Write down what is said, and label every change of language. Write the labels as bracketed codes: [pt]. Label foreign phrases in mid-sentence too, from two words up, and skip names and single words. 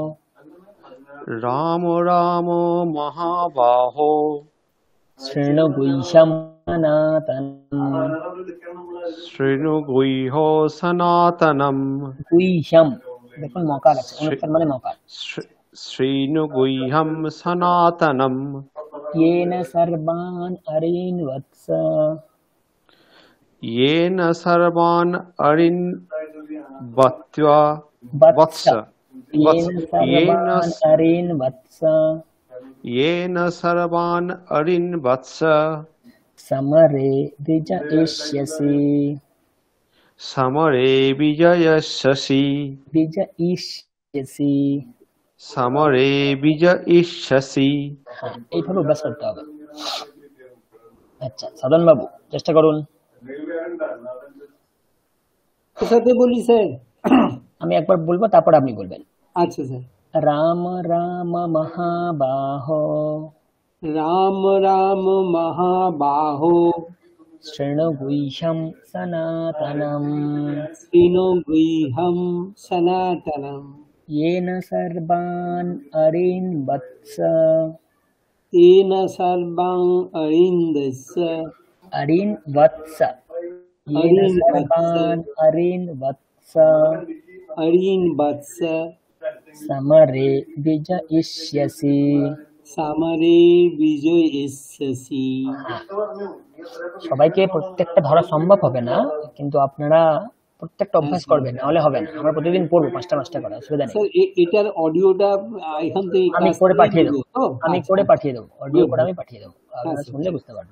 [sa] রাম রাম মহাবাহো শৃণু গুহ্যম সনাতনম সনাতনম। [bn] গুহ্যম, দেখুন মকার আছে, অনুচ্চার মানে মকার। [sa] শৃণু গুহ্যম সনাতনম येन सर्वान् अरेन् वत्स येन सर्वान् अरिन् वत्स येन सर्वान् अरिन् वत्स समरे विजयिष्यसि समरे विजयिष्यसि। [bn] হ্যাঁ, এইভাবে অভ্যাস করতে হবে। আচ্ছা সাধন বাবু চেষ্টা করুন। সাথে বলি স্যার, আমি একবার বলবো তারপর আপনি বলবেন। আচ্ছা স্যার। [sa] রাম রাম মহাবাহো রাম রাম মহাবাহো শৃণু গুহ্যম সনাতনম येन सर्वान् अरेन् वत्स येन सर्वान् अरिन्दस्य अरेन् वत्स येन सर्वान् अरेन् वत्स अरिन् वत्स समरे विजयिष्यसि [bn] সবাইকে প্রত্যেকটা ধরা সম্ভব হবে না, কিন্তু আপনারা প্রত্যেকটা অভ্যাস করবেন, নাহলে হবে না। আমরা প্রতিদিন পড়বো 5টা করে, অসুবিধা নেই। এটার অডিওটা এখান থেকে আমি করে পাঠিয়ে দেবো, অডিও করে আমি পাঠিয়ে দেবো, আপনারা শুনলে বুঝতে পারবেন।